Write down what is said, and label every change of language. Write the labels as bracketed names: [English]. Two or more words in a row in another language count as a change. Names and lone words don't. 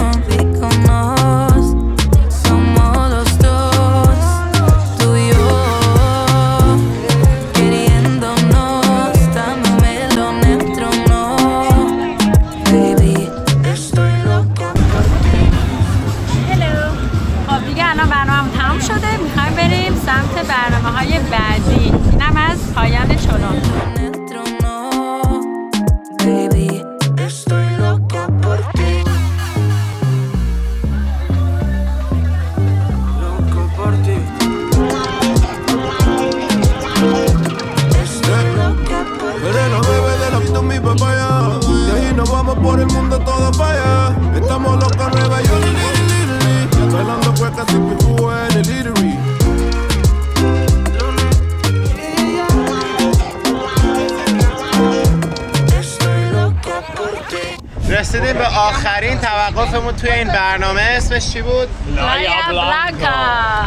[Spanish] Y como somos los dos, tú y yo, queriéndonos, dándome lo nuestro, no. Baby, estoy loco por ti. [Persian] هلو. خب دیگه الان برنامه تمام شده. میخوایم بریم سمت برنامه‌های بعدی. اینم از پایان چلون. [Spanish] Baby, estoy loco por ti. Loco por ti. Estoy loco por ti. Veneno, bebé, de la vida mi papaya. De ahí nos vamos por el mundo todo para allá. Estamos locos en Nueva York, bailando cuecas sin pifúa en el Eatery. [Persian] رسیدیم به آخرین توقفمون توی این برنامه. اسمش چی بود؟ Playa Blanca.